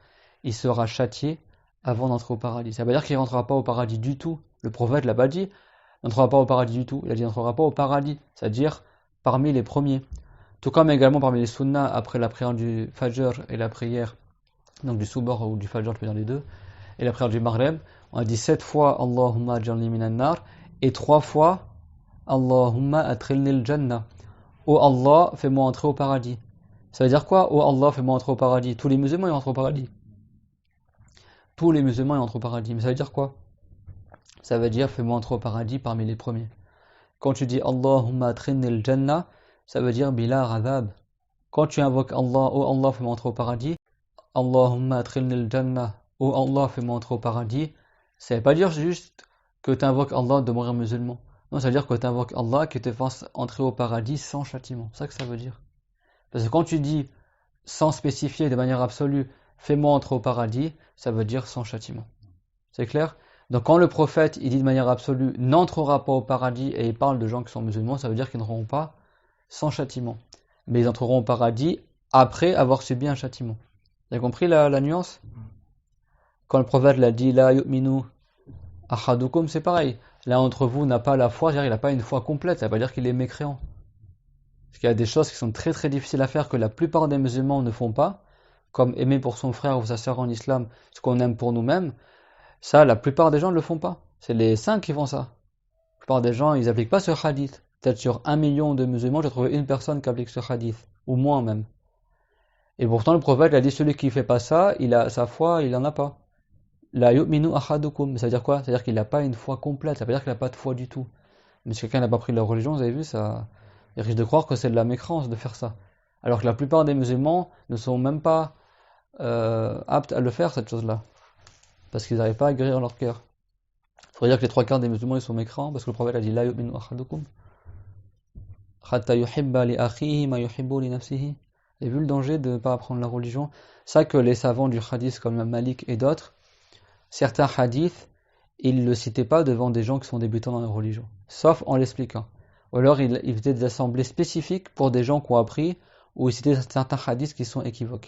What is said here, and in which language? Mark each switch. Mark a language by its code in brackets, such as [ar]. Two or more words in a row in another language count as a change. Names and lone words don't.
[fr] Il sera châtié avant d'entrer au paradis. Ça veut dire qu'il ne rentrera pas au paradis du tout. Le prophète l'a pas dit, il n'entrera pas au paradis du tout. Il a dit il n'entrera pas au paradis, c'est-à-dire parmi les premiers. Tout comme également parmi les sunnas, après la prière du Fajr et la prière donc du Subh ou du Fajr, je peux dire les deux, et la prière du Maghreb, on a dit 7 fois [ar] اللهم أجرني من النار [fr] et 3 fois [ar] اللهم أدخلني الجنة. [fr] Oh Allah, fais-moi entrer au paradis. Ça veut dire quoi? Oh Allah, fais-moi entrer au paradis. Tous les musulmans ils entrent au paradis. Tous les musulmans ils entrent au paradis. Mais ça veut dire quoi? Ça veut dire fais-moi entrer au paradis parmi les premiers. Quand tu dis [ar] اللهم أدخلني الجنة, [fr] ça veut dire [ar] بلا عذاب. [fr] Quand tu invoques Allah, oh Allah, fais-moi entrer au paradis, [ar] اللهم أدخلني الجنة, [fr] oh Allah, fais-moi entrer au paradis, ça veut pas dire juste que tu invoques Allah de mourir musulman. Non, ça veut dire que tu invoques Allah qui te fasse entrer au paradis sans châtiment. C'est ça que ça veut dire. Parce que quand tu dis sans spécifier de manière absolue, fais-moi entrer au paradis, ça veut dire sans châtiment. C'est clair? Donc quand le prophète il dit de manière absolue n'entrera pas au paradis et il parle de gens qui sont musulmans, ça veut dire qu'ils n'entreront pas sans châtiment. Mais ils entreront au paradis après avoir subi un châtiment. Vous avez compris la nuance? Quand le prophète l'a dit [ar] لا يؤمن أحدكم, [fr] c'est pareil. L'un d'entre vous n'a pas la foi, c'est-à-dire il n'a pas une foi complète, ça ne veut pas dire qu'il est mécréant. Parce qu'il y a des choses qui sont très très difficiles à faire que la plupart des musulmans ne font pas, comme aimer pour son frère ou sa sœur en islam ce qu'on aime pour nous-mêmes. Ça, la plupart des gens ne le font pas. C'est les 5 qui font ça. La plupart des gens, ils n'appliquent pas ce hadith. Peut-être sur 1 million de musulmans, j'ai trouvé une personne qui applique ce hadith, ou moins même. Et pourtant, le prophète a dit celui qui ne fait pas ça, il a sa foi, il n'en a pas. [ar] لا يؤمن أحدكم, [fr] ça veut dire quoi? Ça veut dire qu'il n'a pas une foi complète, ça veut dire qu'il n'a pas de foi du tout. Mais si quelqu'un n'a pas pris de la religion, vous avez vu, ça, il risque de croire que c'est de la mécrance de faire ça. Alors que la plupart des musulmans ne sont même pas aptes à le faire, cette chose-là. Parce qu'ils n'arrivent pas à guérir leur cœur. Il faudrait dire que les 3 quarts des musulmans ils sont mécrants, parce que le prophète a dit [ar] لا يؤمن أحدكم. حتى يحب لأخيه ما يحب لنفسه. [fr] Vous avez vu le danger de ne pas apprendre la religion? Ça que les savants du hadith comme Malik et d'autres, certains hadiths, ils ne le citaient pas devant des gens qui sont débutants dans la religion, sauf en l'expliquant. Ou alors ils faisaient des assemblées spécifiques pour des gens qui ont appris, ou ils citaient certains hadiths qui sont équivoques.